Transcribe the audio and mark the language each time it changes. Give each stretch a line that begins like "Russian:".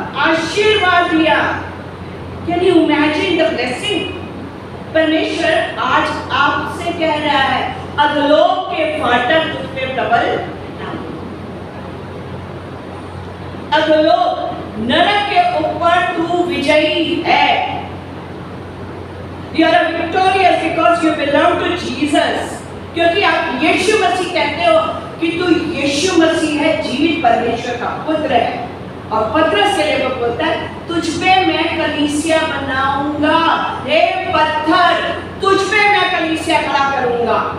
Hindi: आशीर्वाद दिया।
English: Can you imagine the blessing?
Hindi: परमेश्वर आज आपसे कह रहा है, अधोलोक के फाटक तुझ पे प्रबल, अधोलोक नरक के ऊपर तू विजयी है।
English: You are victorious because you belong to Jesus.
Hindi: क्योंकि आप यीशु मसीह कहते हो कि तू यीशु मसीह है, जीवित परमेश्वर का पुत्र है। और पत्रस के लिए वो बोलता है, तुझ पे मैं कलीसिया बनाऊंगा। हे पत्थर, तुझ पे मैं कलीसिया खड़ा करूंगा।